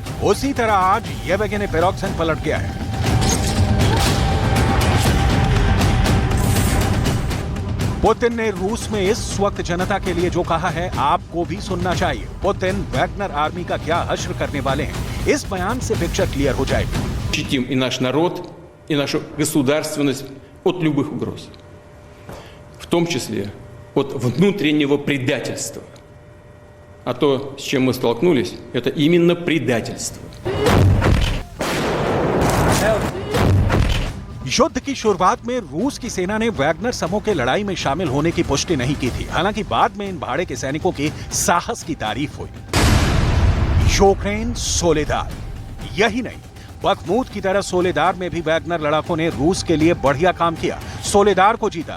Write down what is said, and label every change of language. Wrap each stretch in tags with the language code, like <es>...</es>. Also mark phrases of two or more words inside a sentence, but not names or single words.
<hi>उसी तरह आज येवेगिनी पिरोक्सिन पलट गया है। पुतिन ने रूस में इस वक्त जनता के लिए जो कहा है आपको भी सुनना चाहिए। पुतिन वैगनर आर्मी का क्या हश्र करने वाले हैं, इस बयान से</hi> <en>picture clear</en> <hi>हो जाएगी।</hi> <ru>Защитим и наш народ, и нашу государственность от любых угроз, в том числе от внутреннего предательства. А то, с чем мы столкнулись, это именно предательство.</ru> <hi>युद्ध की शुरुआत में रूस की सेना ने वैगनर समूह के लड़ाई में शामिल होने की पुष्टि नहीं की थी। हालांकि बाद में इन भाड़े के सैनिकों के साहस की तारीफ हुई। यूक्रेन सोलेदार, यही नहीं, बखमूत की तरह सोलेदार में भी वैगनर लड़ाकों ने रूस के लिए बढ़िया काम किया, सोलेदार को जीता।</hi>